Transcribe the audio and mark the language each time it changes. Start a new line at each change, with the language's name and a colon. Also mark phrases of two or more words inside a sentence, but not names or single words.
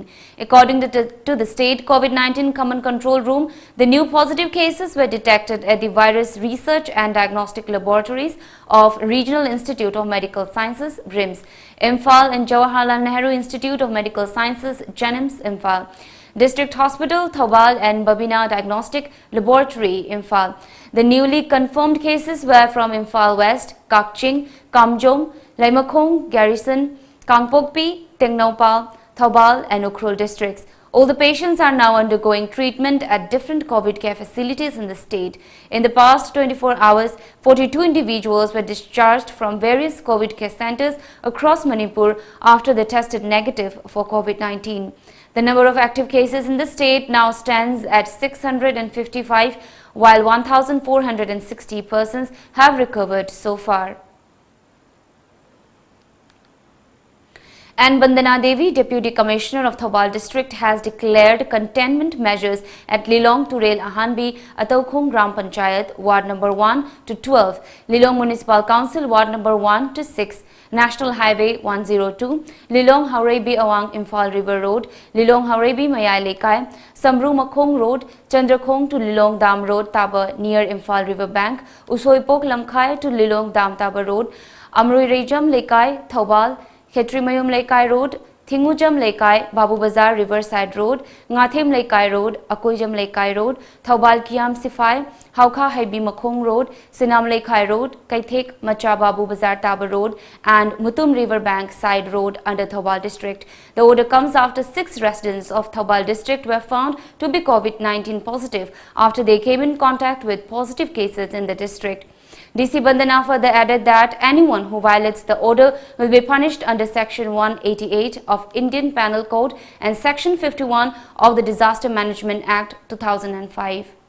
English: According to the State COVID-19 Command Control Room, the new positive cases were detected at the Virus Research and Diagnostic Laboratories of Regional Institute of Medical Sciences, RIMS, Imphal and Jawaharlal Nehru Institute of Medical Sciences, JANIMS, Imphal, District Hospital, Thobal and Babina Diagnostic Laboratory, Imphal. The newly confirmed cases were from Imphal West, Kakching, Kamjong, Laimakong, Garrison, Kangpokpi, Tengnaupal, Thobal and Ukhrul districts. All the patients are now undergoing treatment at different COVID care facilities in the state. In the past 24 hours, 42 individuals were discharged from various COVID care centers across Manipur after they tested negative for COVID-19. The number of active cases in the state now stands at 655, while 1,460 persons have recovered so far. And Bandana Devi, Deputy Commissioner of Thobal District, has declared containment measures at Lilong Turel Ahanbi, Ataukhung Gram Panchayat, Ward number 1 to 12, Lilong Municipal Council, Ward number 1 to 6, National Highway 102, Lilong Haurebi Awang Imphal River Road, Lilong Haurebi Mayai Lekai, Samru Makhong Road, Chandrakhong to Lilong Dam Road Taba near Imphal River Bank, Usoipok Lamkhai to Lilong Dam Taba Road, Amrui Rejam Lekai, Thobal, Khetrimayum Lekai Road, Thingujam Lekai, Babu Bazar Riverside Road, Ngathim Lekai Road, Akoijam Lekai Road, Thobal Kiam Sifai, Haukha Haibi Makhong Road, Sinam Lekai Road, Kaithek Macha Babu Bazar Taba Road, and Mutum River Bank Side Road under Thobal District. The order comes after 6 residents of Thobal District were found to be COVID-19 positive after they came in contact with positive cases in the district. DC Bandana further added that anyone who violates the order will be punished under Section 188 of Indian Penal Code and Section 51 of the Disaster Management Act 2005.